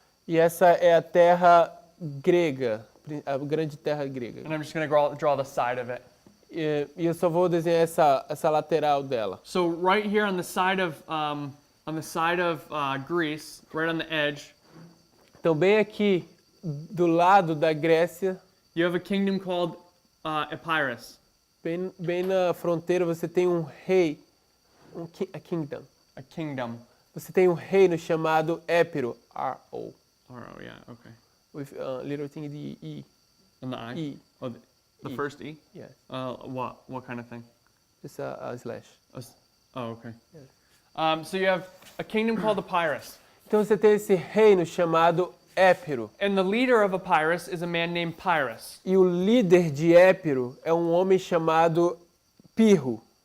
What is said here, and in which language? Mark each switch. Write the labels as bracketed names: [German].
[Portuguese] E essa é a terra grega, a grande terra grega. [English] And I'm just going to draw the side of it. [Portuguese] E eu só vou desenhar essa lateral dela. [English] So right here on the side of Greece, right on the edge, [Portuguese] Então, bem aqui do lado da Grécia, [English] you have a kingdom called Epirus. [Portuguese] bem na fronteira, você tem um rei, [English] a kingdom. A kingdom. [Portuguese] Você tem um reino chamado Épiro, R-O, [English] Oh, yeah, okay. with little thing de E. And the I? E. Oh, the E. first E? Yes, What kind of thing? just a slash. Oh, okay. Yes. So you have a kingdom called Epirus. [Portuguese] Então você tem esse reino chamado Épiro. [English] And the leader of Epirus is a man named Pyrrhus. [Portuguese] E o líder de Épiro é um homem chamado Pirro.